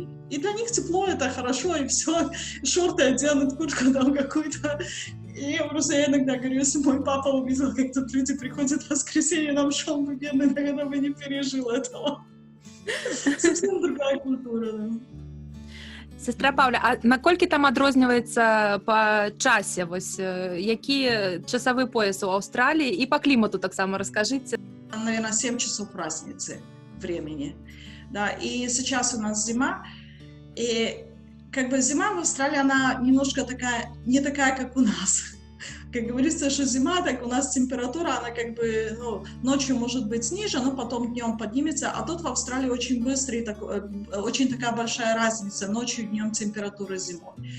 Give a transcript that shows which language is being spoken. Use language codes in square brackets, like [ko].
[ru] И для них тепло, это хорошо, и все, шорты оденут, куртку там какую-то. И я иногда говорю, если мой папа увидел, как тут люди приходят в воскресенье, нам шел бы бедный, наверное, бы не пережил этого. Совсем другая культура, да. [be] Сестра Паўля, а наколькі там адрозніваецца па часе? Вось які часовы пояс у Аўстраліі і па клімату таксама раскажыце? [ru] Наверное, 7 часов разницы времени. Да, и сейчас у нас зима, и зима в Австралии, она немножко не такая, как у нас. Как говорится, что зима, так у нас температура, она ночью может быть ниже, но потом днем поднимется, а тут в Австралии очень быстрый, очень такая большая разница, ночью и днем температура зимой.